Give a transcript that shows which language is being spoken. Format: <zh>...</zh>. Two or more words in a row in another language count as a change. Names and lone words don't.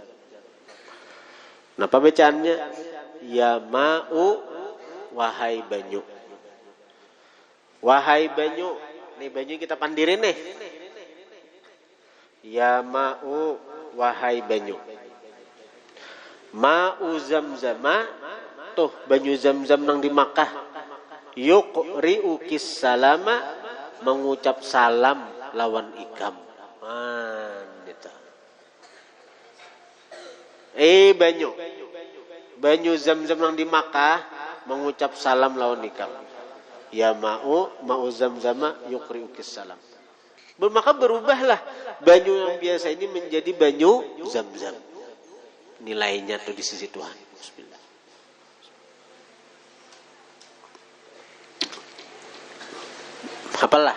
<bjn>Napa bacaannya?</bjn> <ar>يا ماء,</ar> <bjn>wahai banyu. Wahai banyu. Nih banyu kita pandirin nih.</bjn> <ar>يا ماء,</ar> <bjn>wahai banyu.</bjn> <ar>ماء زمزم.</ar> <bjn>Tuh banyu zam-zam nang di Makkah.</bjn> <ar>يقرئ السلام,</ar> <bjn>mengucap salam lawan ikam. Gitu. Banyu zam-zam yang di Makkah mengucap salam lawan ikam.</bjn> <ar>يا ماء زمزم يقرئ السلام.</ar> <bjn>Maka berubahlah banyu yang biasa ini menjadi banyu zam-zam. Nilainya tuh di sisi Tuhan. Bismillah. Apalah.</bjn>